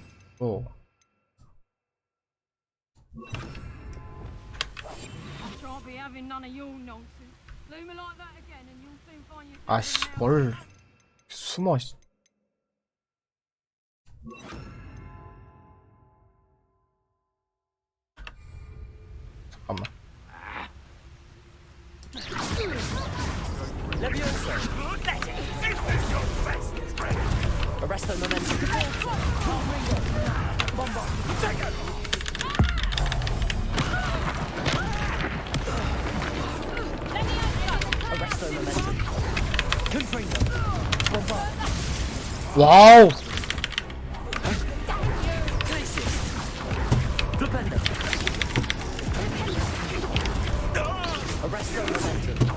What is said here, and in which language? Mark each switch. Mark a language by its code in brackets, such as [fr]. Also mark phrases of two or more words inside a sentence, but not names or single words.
[ko] 아씨 뭘 숨어. 잠깐만. [la] Arresto momentum. Bomba. Arresto momentum. Confringo. Bomba. [ko] 와우. Flipendo. [la] Arresto momentum.